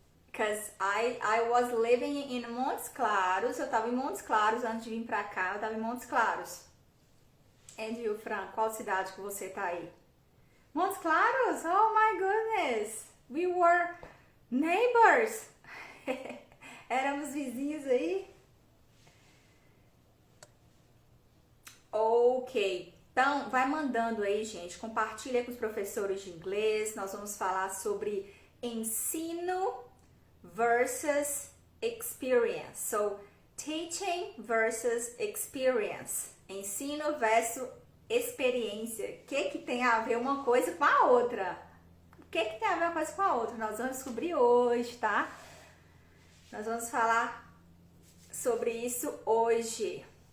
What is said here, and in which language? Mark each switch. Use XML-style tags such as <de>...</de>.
<en>Because I was living in Montes Claros.</en> <pt>Eu tava em Montes Claros antes de vir pra cá. Eu tava em Montes Claros.</pt> <en>And you,</en> <pt>Fran, qual cidade que você tá aí?</pt> <en>Montes Claros? Oh my goodness! We were neighbors!</en> <pt>Éramos vizinhos aí? Ok. Então, vai mandando aí, gente. Compartilha com os professores de inglês. Nós vamos falar sobre ensino versus experience.</pt> <en>So, teaching versus experience.</en> <pt>Ensino versus experiência. O que tem a ver uma coisa com a outra? O que tem a ver uma coisa com a outra? Nós vamos descobrir hoje, tá? Nós vamos falar sobre isso hoje.</pt>